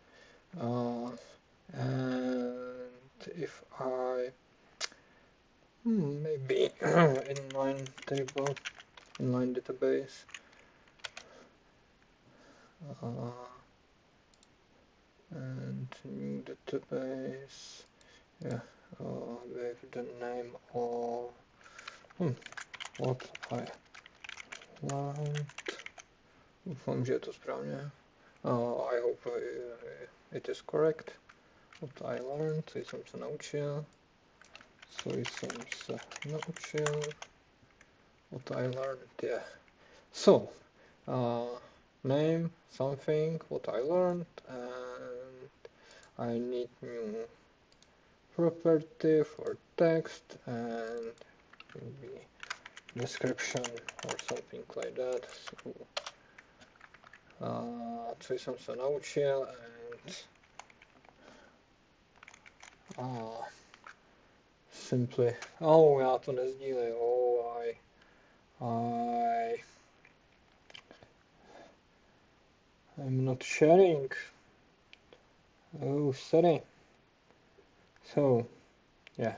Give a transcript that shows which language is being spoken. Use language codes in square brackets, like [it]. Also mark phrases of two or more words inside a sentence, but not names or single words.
[en] and if I maybe inline table, inline database, and new database, yeah, with the name of what I learned. [cs] Doufám, že je to správně. [en] I hope it is correct. What I learned, [cs] co jsem se naučil. [en] What I learned, yeah. So, name, something, what I learned, and I need new property for text, and maybe description or something like that. So, [cs] co jsem se naučil, [en] and simply, [cs] já to nezdílím, [en] I'm not sharing. Oh, sorry. So, yeah.